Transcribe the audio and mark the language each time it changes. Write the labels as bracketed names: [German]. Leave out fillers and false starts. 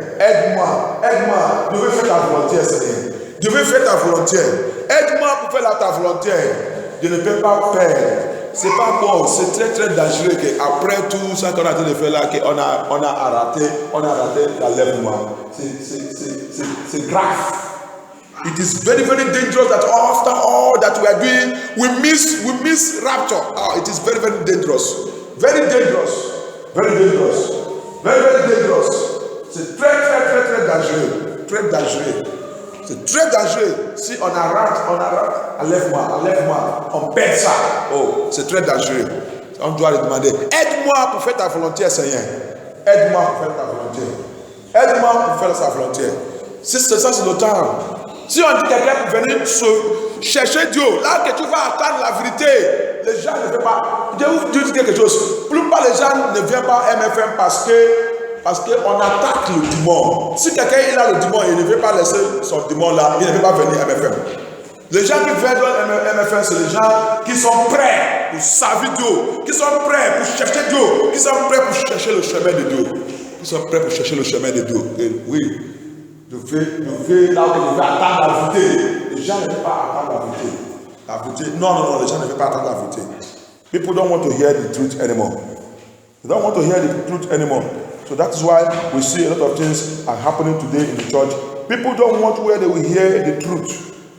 [French] Aide-moi, aide-moi. Je veux faire ta volonté, Seigneur. Je veux faire ta volonté. Aide-moi pour faire ta volonté. Je ne peux pas faire. C'est pas bon, c'est très très dangereux qu'après tout ça qu'on a dit de faire là, qu'on a raté l'enlèvement. C'est grave. [English] It is very, very dangerous that after all that we are doing, we miss rapture. It is very, very dangerous. Very dangerous. Very dangerous. Very, very dangerous. [French] C'est très, très, très, très dangereux. Très dangereux. C'est très dangereux. Si on rate, enlève-moi, on perd ça. Oh, c'est très dangereux. On doit lui demander, aide-moi pour faire ta volonté, Seigneur. Aide-moi pour faire ta volonté. Aide-moi pour faire sa volonté. Si c'est ça, c'est le temps. Si on dit quelqu'un pour venir chercher Dieu, là que tu vas attendre la vérité, les gens ne viennent pas. Je vais vous dire quelque chose. Plus pas les gens ne viennent pas à MFM parce qu'on attaque le démon. Si quelqu'un il a le démon, il ne veut pas laisser son démon là, il ne veut pas venir à MFM. Les gens qui viennent dans MFM, c'est les gens qui sont prêts pour servir Dieu, qui sont prêts pour chercher Dieu, qui sont prêts pour chercher le chemin de Dieu. Qui sont prêts pour chercher le chemin de Dieu. Et oui. Je vais là où je vais attendre la vérité. Les gens ne veulent pas attendre la vérité. Non, les gens ne veulent pas attendre la vérité. [English] People don't want to hear the truth anymore. They don't want to hear the truth anymore. So that is why we see a lot of things are happening today in the church. People don't want where they will hear the truth.